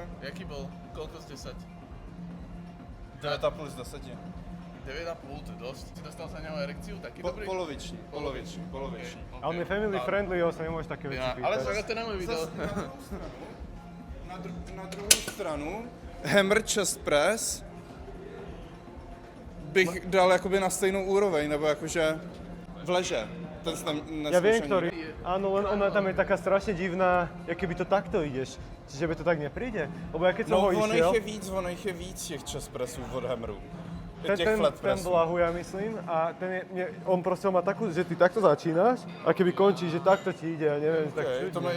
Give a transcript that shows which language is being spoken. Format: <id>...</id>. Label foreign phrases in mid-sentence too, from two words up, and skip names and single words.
<sk>Jaký bol? Koľko z 10? 9,5 z 10. 9,5, to je dosť. Si dostal za neho erekciu? Taký dobrý?</sk> <cs>Poloviční.</cs> <sk>A on je</sk> <en>family friendly,</en> <sk>ho sa nemôžeš také veci pýtať. Ale však to je na môj video.</sk> <cs>Na druhou stranu,</cs> <en>hammer chest press</en> <cs>bych dal jakoby na stejnou úroveň, nebo jakože v leže. Ten</cs> <sk>Ja viem, ktorý. Áno, len ona tam je taká strašne divná, jak keby to takto ideš. Čiže by to tak nepríde? Lebo ja keď som ho išiel...</sk> <cs>ono jich je víc těch chest pressů od hammeru.</cs> <sk>Ten blahu, ja myslím, a on proste má takú, že ty takto začínaš a keby končí, že takto ti ide, ja neviem, tak čudne.</sk>